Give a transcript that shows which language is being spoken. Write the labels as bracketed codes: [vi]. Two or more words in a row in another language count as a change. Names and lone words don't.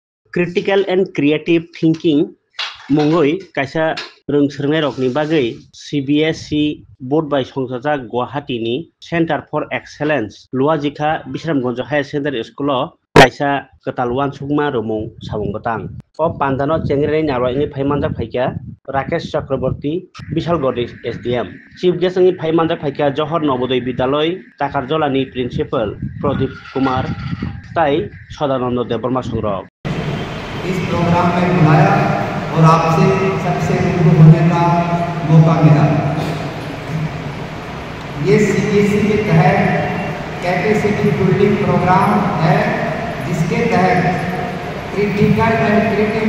[en] critical and creative thinking [trp] मुंगई कायसा रोंसोरनाय रकनि बागै CBSE बोर्ड बाय संजाजा गुवाहाटीनि सेंटर फर एक्सेलेंस लुआजिखा बिश्रामगंज हायर सेकेंडारी स्कूल कायसा कतालुआन सुकमा रुमुं साबुंगतां ओ पांदानो चेंग्रेनि नारवाइनि फाइमानजा फाइका राकेश चक्रवर्ती विशालगढ़ SDM [en] chief guest [trp] नि फाइमानजा फाइका जवाहर नवोदय विद्यालय टाकारजलानि प्रिंसिपल प्रदीप कुमार ताई सदानंद देवर्मा संग्रह [hi] इस प्रोग्राम में बुलाया और आपसे सबसे रूबरू होने का मौका मिला। ये CBSE के तहत [en] capacity building program [hi] है, जिसके तहत [en] critical and creative